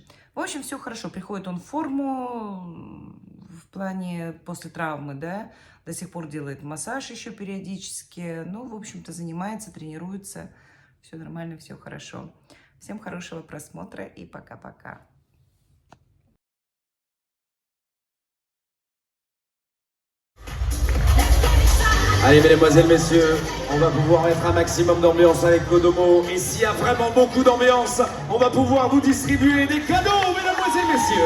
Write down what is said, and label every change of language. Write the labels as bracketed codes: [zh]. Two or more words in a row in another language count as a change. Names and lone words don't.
[ru] В общем, все хорошо. Приходит он в форму в плане после травмы, да. До сих пор делает массаж еще периодически. Ну, в общем-то, занимается, тренируется. Все нормально, все хорошо. Всем хорошего просмотра и пока-пока. [fr] Allez, mesdemoiselles, messieurs, on va pouvoir mettre un maximum d'ambiance avec Kodomo. Et s'il y a vraiment beaucoup d'ambiance, on va pouvoir vous distribuer des cadeaux, mesdemoiselles, messieurs.